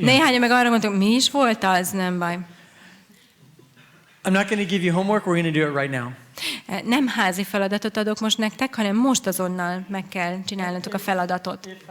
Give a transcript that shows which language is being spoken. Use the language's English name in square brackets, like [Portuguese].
[Hungarian] Néhányan meg arra mondtuk, mi is volt az, nem baj. [English] I'm not going to give you homework. We're going to do it right now. [Hungarian] Nem házi feladatot adok most nektek, hanem most azonnal meg kell csinálnotok a feladatot.